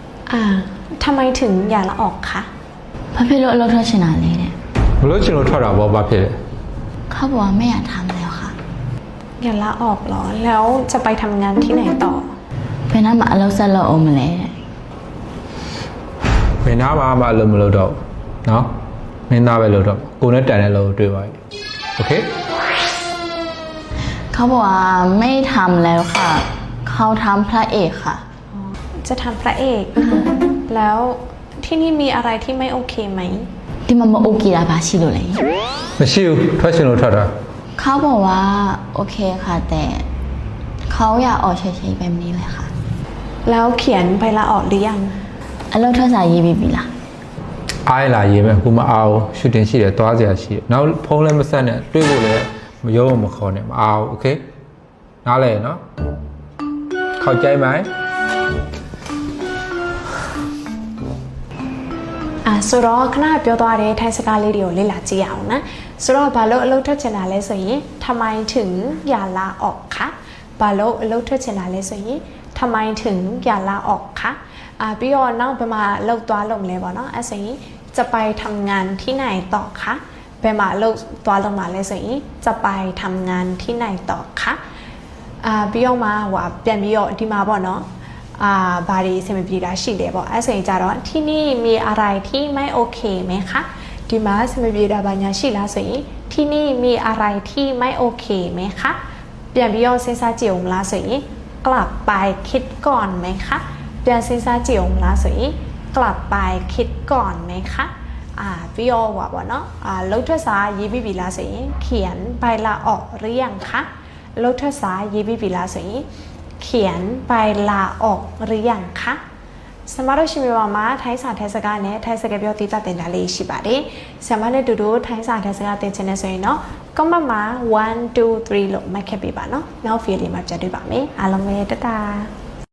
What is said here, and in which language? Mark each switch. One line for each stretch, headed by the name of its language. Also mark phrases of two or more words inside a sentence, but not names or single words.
Thai: ทำไมถึงอย่าละออกคะ
Burmese: ဘာဖြစ်လို့အလုပ်ထွက်ချင်တာလဲတဲ့ ဘလို့ချင်လို့ထွက်တာပေါ့ဘာဖြစ်လဲ
Thai: เขาบอกว่าไม่อยากทำแล้วค่ะ อย่าละออกเหรอแล้วจะไปทำงานที่ไหนต่อ
Burmese: ဘယ်နှမှာအလုပ်ဆက်လုပ်အောင်မလဲတဲ့ မင်းသားဘာမှအလုပ်မလုပ်တော့နော်မင်းသားပဲလုပ်တော့ကိုနဲ့တန်တဲ့လို့တွေ့ပါပြီโอเค
Thai: เขาบอกว่าไม่ทำแล้วค่ะเขาทำพระเอกค่ะ จะทำพระเอก แล้วที่นี่มีอะไรที่ไม่โอเคไหม
Burmese: ဒီမှာမโอเคတာဘာရှိလို့လဲ မရှိဘူးထွက်ချင်လို့ထွက်တာ
Thai: เขาบอกว่าโอเคค่ะแต่เขาอยากออกเฉยๆแบบนี้เลยค่ะ แล้วเขียนใบลาออกหรือยัง
Burmese: အလုပ်ထွက်စာရေးပြီးပြီလား အားရလာရေးမယ်ခုမအောင်ရှူတင်ရှိတယ်သွားစရာရှိတယ်နောက်ဖုန်းလည်းမဆက်နဲ့တွေ့ဖို့လည်းမရောမခေါ်နဲ့မအောင်โอเคနားလဲနော်
Thai: เข้าใจไหม
Burmese: ဆိုတော့ခဏပြောသွားတဲ့ထိုင်းစကားလေးတွေကိုလေ့လာကြည့်ရအောင်နော်ဆိုတော့ဘာလို့အလုပ်ထွက်ချင်တာလဲဆိုရင်
Thai: ทำไมถึงอย่าลาออกคะ
Burmese: ဘာလို့အလုပ်ထွက်ချင်တာလဲဆိုရင်
Thai: ทำไมถึงอย่าลาออกคะ
Burmese: ပြီးတော့နောက်ဘယ်မှာအလုပ်သွားလုပ်မလဲပေါ့နော်အဲ့ဆိုရင်
Thai: จะไปทำงานที่ไหนต่อคะ
Burmese: ဘယ်မှာအလုပ်သွားလုပ်မှာလဲဆိုရင်
Thai: จะไปทำงานที่ไหนต่อคะ
Burmese: ပြီးတော့မှဟိုပြန်ပြီးတော့ဒီမှာပေါ့နော်ဘာတွေအဆင်မပြေတာရှိတယ်ပေါ့အဲ့ဆိုရင်ကြတော့
Thai: ที่นี่ มีอะไรที่ไม่โอเคไหมคะ
Burmese: ဒီမှာအဆင်မပြေတာဘာညာရှိလားဆိုရင်
Thai: ที่นี่มีอะไรที่ไม่โอเคไหมคะ
Burmese: ပြန်ပြီးတော့စဉ်းစားကြည့်အောင် လားဆိုရင်
Thai: กลับไปคิดก่อนไหมคะ
Burmese: ပြန်စဉ်းစားကြည့်အောင်လားဆိုရင်
Thai: กลับไปคิดก่อน ไหมคะ
Burmese: ပြီးတော့ဟောပေါ့နော်လှုပ်ထွက်စာရေးပြီးပြီလားဆိုရင်
Thai: เขียนใบลาออกหรือยังคะ
Burmese: လှုပ်ထွက်စာရေးပြီးပြီလားဆိုရင်
Thai: เขียนใบลาออกหรือยังคะ
Burmese: ဆမတို့ရှိမြပါမှာထိုင်းစာထိုင်းစကားနဲ့ထိုင်းစကားပြောတိကျတင်တာလေးရှိပါတယ်ဆမနဲ့တူတူထိုင်းစာထိုင်းစကားတင်ချင်နေဆိုရင်တော့ comment မှာ1 2 3လို့မှတ်ခဲ့ပေးပါနော်နောက် video လေးမှာပြန်တွေ့ပါမယ်အားလုံးပဲတတာ